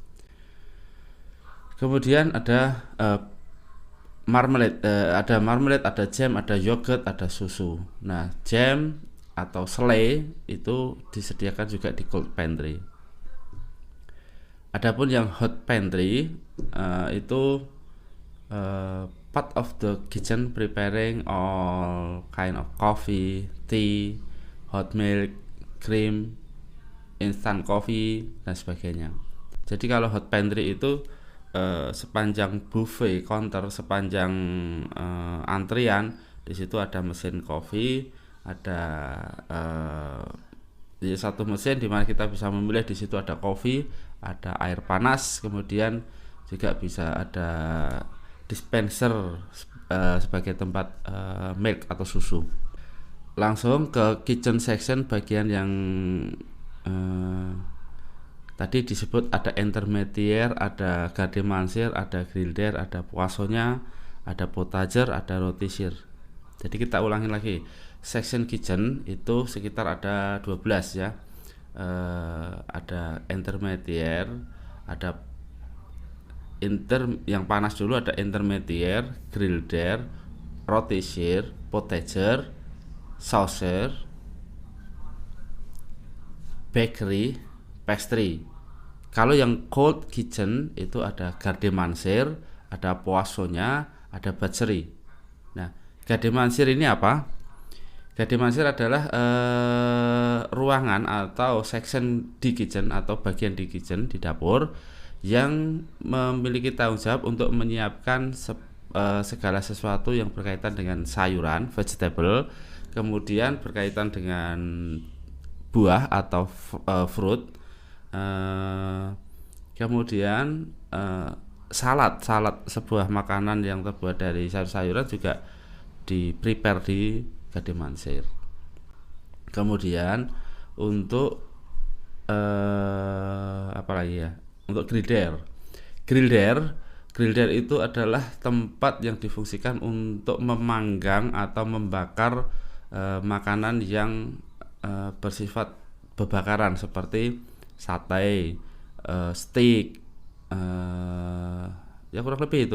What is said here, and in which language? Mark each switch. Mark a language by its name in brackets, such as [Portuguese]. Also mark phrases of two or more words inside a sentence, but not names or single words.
[Indonesian] Kemudian ada marmalade, ada jam, ada yogurt, ada susu. Nah, jam atau selai itu disediakan juga di [English] cold pantry. [Indonesian] Adapun yang [English] hot pantry itu part of the kitchen preparing all kind of coffee, tea, hot milk, cream, instant coffee [Indonesian] dan sebagainya. Jadi kalau [English] hot pantry [Indonesian] itu sepanjang [English] buffet counter, [Indonesian] sepanjang antrian, di situ ada mesin kopi, ada satu mesin di mana kita bisa memilih. Di situ ada kopi, ada air panas, kemudian juga bisa ada dispenser sebagai tempat milk atau susu. Langsung ke [English] kitchen section, [Indonesian] bagian yang tadi disebut ada intermediate, ada [French] garde manger, [Indonesian] ada griller, ada poissonnya, ada potager, ada rôtisserie. Jadi kita ulangi lagi. [English] Section kitchen [Indonesian] itu sekitar ada 12 ya. Ada intermediate, ada yang panas dulu, ada intermediate, griller, rôtisserie, potager, saucer, bakery, pastry. Kalau yang [English] cold kitchen [Indonesian] itu ada [French] garde manger, [Indonesian] ada poissonnya, ada butchery. Nah, [French] garde manger [Indonesian] ini apa? [French] Garde manger [Indonesian] adalah ruangan atau section di kitchen atau bagian di kitchen, di dapur, yang memiliki tanggung jawab untuk menyiapkan segala sesuatu yang berkaitan dengan sayuran, vegetable, kemudian berkaitan dengan buah atau fruit, kemudian salad sebuah makanan yang terbuat dari sayur-sayuran juga di prepare di [French] garde manger. [Indonesian] Kemudian untuk apa lagi ya, untuk griller Griller itu adalah tempat yang difungsikan untuk memanggang atau membakar makanan yang bersifat bebakaran seperti sate, steak, ya kurang lebih itu.